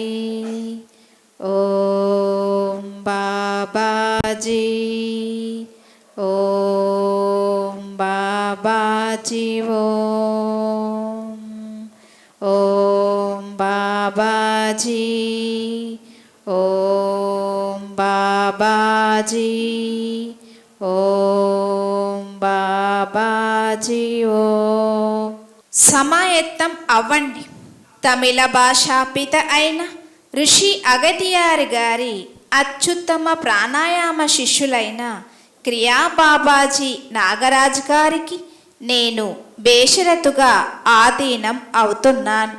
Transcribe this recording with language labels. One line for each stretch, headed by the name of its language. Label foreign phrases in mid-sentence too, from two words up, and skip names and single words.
Telugu: ॐ बाबाजी ॐ बाबाजी ॐ बाबाजी ॐ बाबाजी ॐ బాబాజీ ఓ. సమాయత్తం అవ్వండి. తమిళ భాషా పిత అయిన ఋషి అగతియార్ గారి అత్యుత్తమ ప్రాణాయామ శిష్యులైన క్రియా బాబాజీ నాగరాజ్ గారికి నేను బేషరతుగా ఆధీనం అవుతున్నాను.